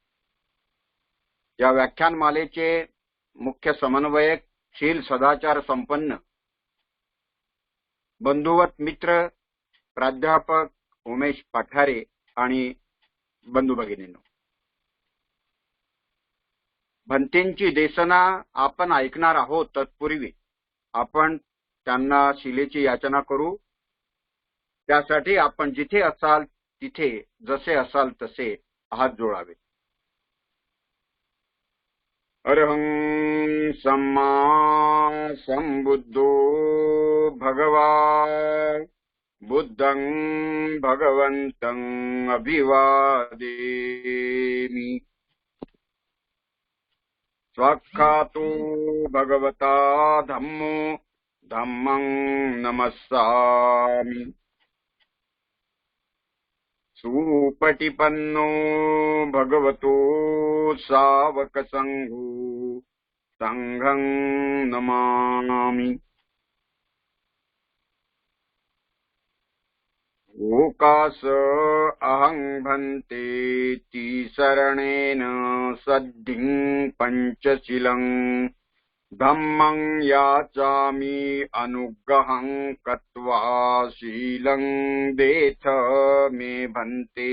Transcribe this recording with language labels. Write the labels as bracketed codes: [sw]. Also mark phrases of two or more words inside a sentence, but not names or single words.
[mr] या व्याख्यानमालेचे मुख्य समन्वयक शील सदाचार संपन्न बंधुवत मित्र प्राध्यापक उमेश पठारे आणि बंधू भगिनींनो, भंतेंची देसना आपण ऐकणार आहोत. तत्पूर्वी आपण त्यांना शिलेची याचना करू. त्यासाठी आपण जिथे असाल तिथे जसे असाल तसे हात जोडावे. [pi] अरहं सम्मा संबुद्धो भगवान् बुद्धं भगवन्तं अभिवादेमि. स्वाख्यातो भगवता धम्मो धम्मं नमस्सामि. सुपटिपन्नो भगवतो सावकसंघो संघं नमामि. ओकास अहं भन्तेति शरणेन सद्धिं पंचशीलं धम्मं याचामि अनुग्रहं कत्वा शीलं देथ मे भन्ते.